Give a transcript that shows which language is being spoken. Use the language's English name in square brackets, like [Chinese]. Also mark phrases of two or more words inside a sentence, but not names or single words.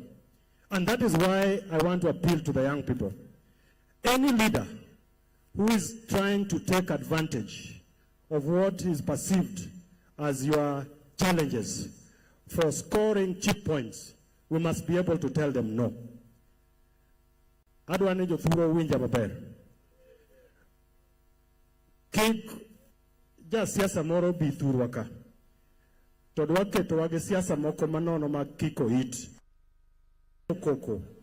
[English] And that is why I want to appeal to the young people. Any leader who is trying to take advantage of what is perceived as your challenges for scoring cheap points, we must be able to tell them no. [Luo (Kenya and Tanzania)] Adwane jo thuro winja maber. Kik ja siasa moro bi thurwa ka. To dwaketo wage siasa moko manono mag kiko hit. Koko.